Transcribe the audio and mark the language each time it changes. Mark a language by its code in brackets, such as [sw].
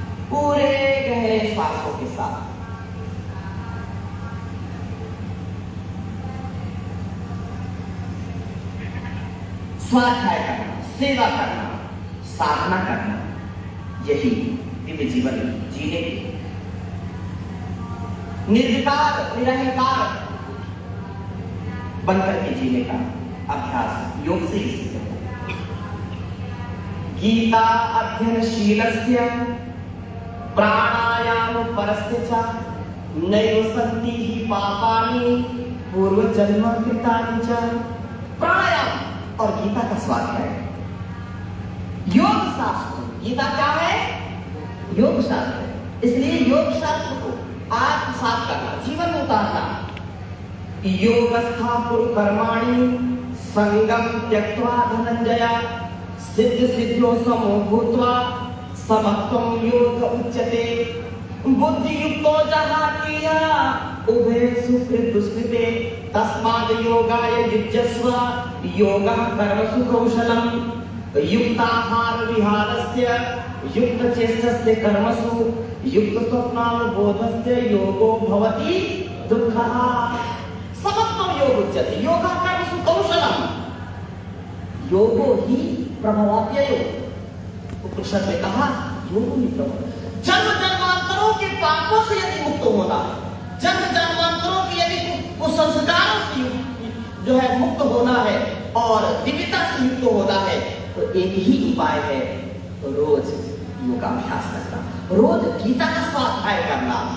[hi] पूरे गहरे श्वासों के साथ स्वाध्याय करना, सेवा करना, साधना करना, यही दिव्य जीवन जीने के निर्विकार, निरहंकार बनकर के जीने का अभ्यास योग से ही सीखते हैं। [sa] गीता अध्ययनशीलस्य प्राणायाम परस्य च नैव सन्ति हि पापानि पूर्वजन्म कृतानि च। [hi] प्राणायाम और गीता का स्वाध्याय, योग शास्त्र। गीता क्या है? योग शास्त्र। इसलिए योग शास्त्र को आत्मसात करना, जीवन में उतारना। [sa] योगस्था कुरु कर्माणि संगम त्यक्त्वा धनंजय सिद्ध सिद्ध्यो समो भूत्वा समत्वं योग उच्यते। बुद्धि युक्तो जहातीय उभे सुकृत दुष्कृते तस्माद् योगाय युज्यस्व योगः कर्मसु कौशलम् युक्ताहार विहारस्य युक्तचेष्टस्य कर्मसु युक्तस्वप्नानुबोधस्य योगो भवति दुःखः। समत्वं योग उच्यते। योगः कर्मसु कौशलम् योगो हि प्रभवाप्ययो। [hi] उपनिषद में कहा योगो ही प्रभव। जन्म जन्मांतरों के पापों से यदि मुक्त होना है, जन्म जन्मांतरों की यदि कुसंस्कारों से जो है मुक्त होना है और दिव्यता से युक्त होना है, तो एक ही उपाय है, रोज योगाभ्यास करना, रोज गीता का स्वाध्याय करना।